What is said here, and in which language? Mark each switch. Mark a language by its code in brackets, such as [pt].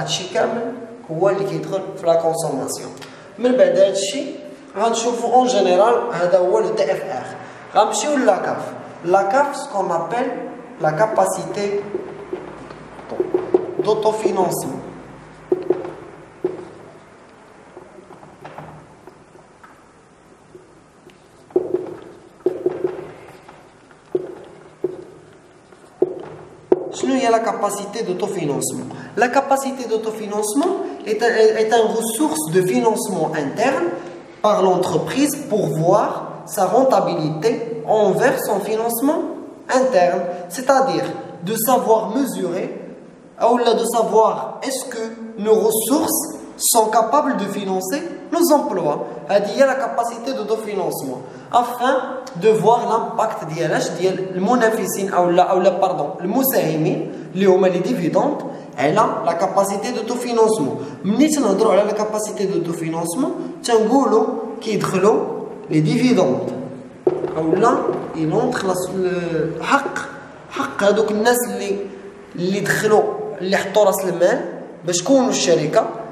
[ar] هادشي كامل هو اللي كيدخل في لا كونسوماسيون. من بعد هادشي غنشوفو اون جينيرال هذا هو لو تي اف ار. غنمشيو لاكاف. [fr] La CAF, ce qu'on appelle la capacité d'autofinancement. Quelle est la capacité d'autofinancement? La capacité d'autofinancement est une ressource de financement interne par l'entreprise pour voir sa rentabilité envers son financement interne, c'est-à-dire de savoir mesurer ou de savoir est-ce que nos ressources sont capables de financer nos emplois. C'est la capacité d'autofinancement afin de voir l'impact [ar] ديال المنافسين [fr] le مساهمين [ar] اللي هما [fr] les dividendes على la capacité d'autofinancement. [ar] ملي تنهضروا على la capacité d'autofinancement تنقولوا كيدخلوا les dividendes اولا ينونطخ حق هذوك الناس اللي دخلوا اللي حطوا راس المال باش يكونوا الشركه.